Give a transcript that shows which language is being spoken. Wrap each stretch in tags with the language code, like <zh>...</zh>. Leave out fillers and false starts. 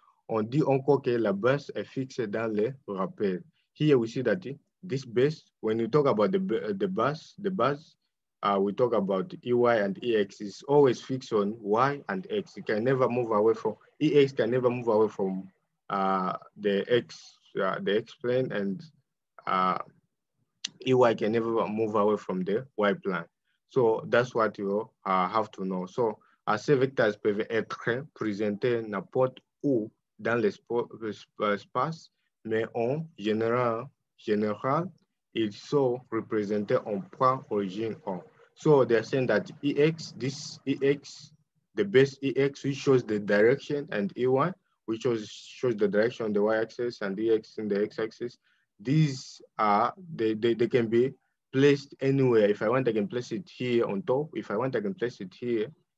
<fr>On dit encore que la base est fixée dans les rappels.</fr> <en>Here we see that this base, when you talk about the base, we talk about EY and EX is always fixed on Y and X. It can never move away from, EX can never move away from the X plane, and EY can never move away from the Y plane. So that's what you have to know. So,</en> <fr>ces vecteurs peuvent être présentés n'importe où dans l'espace, mais en général, ils sont représentés en point origine 1.</fr> <en>So they're saying that EX, this EX, the base EX, which shows the direction, and EY, which shows the direction on the y-axis, and EX in the x-axis. These are, they can be placed anywhere. If I want, I can place it here on top. If I want, I can place it here.</en>